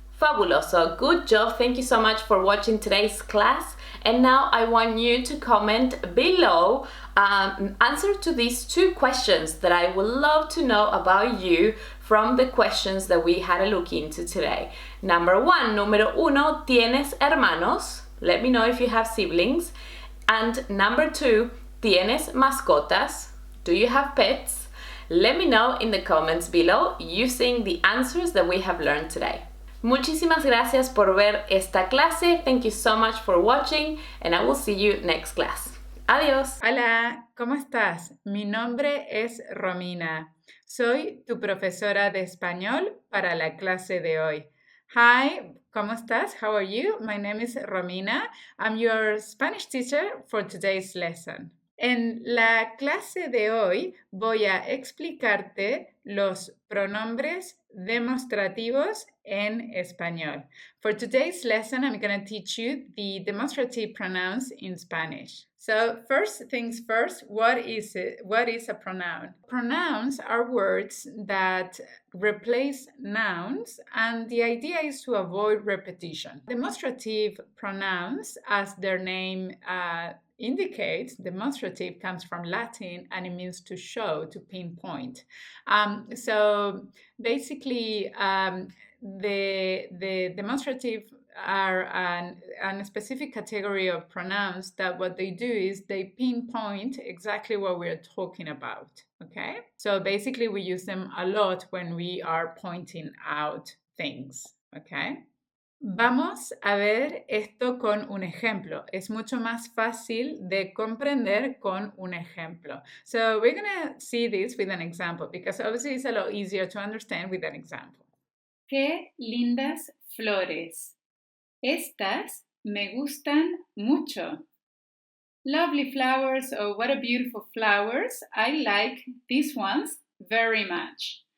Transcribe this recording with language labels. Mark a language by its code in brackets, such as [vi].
[es] Fabuloso, [en] good job. Thank you so much for watching today's class. And now I want you to comment below answer to these 2 questions that I would love to know about you from the questions that we had a look into today. Number 1, [es] número 1, ¿tienes hermanos? [en] Let me know if you have siblings. And number 2, [es] ¿tienes mascotas? [en] Do you have pets? Let me know in the comments below using the answers that we have learned today. [es] Muchísimas gracias por ver esta clase. [en] Thank you so much for watching, and I will see you next class. [es] Adiós. Hola, ¿cómo estás? Mi nombre es Romina. Soy tu profesora de español para la clase de hoy. [en] Hi, [es] ¿cómo estás? [en] How are you? My name is Romina. I'm your Spanish teacher for today's lesson. [es] En la clase de hoy voy a explicarte los pronombres demostrativos en español. [en] For today's lesson, I'm going to teach you the demonstrative pronouns in Spanish. So first things first, what is it? What is a pronoun? Pronouns are words that replace nouns, and the idea is to avoid repetition. Demonstrative pronouns, as their name indicates, demonstrative comes from Latin and it means to show, to pinpoint. So basically, the demonstrative are a specific category of pronouns that what they do is they pinpoint exactly what we're talking about, okay? So basically we use them a lot when we are pointing out things, okay? [es] Vamos a ver esto con un ejemplo. Es mucho más fácil de comprender con un ejemplo. [en] So we're going to see this with an example because obviously it's a lot easier to understand with an example. [es] ¡Qué lindas flores! Estas me gustan mucho. [en] Lovely flowers, oh, what a beautiful flowers. I like these ones very much.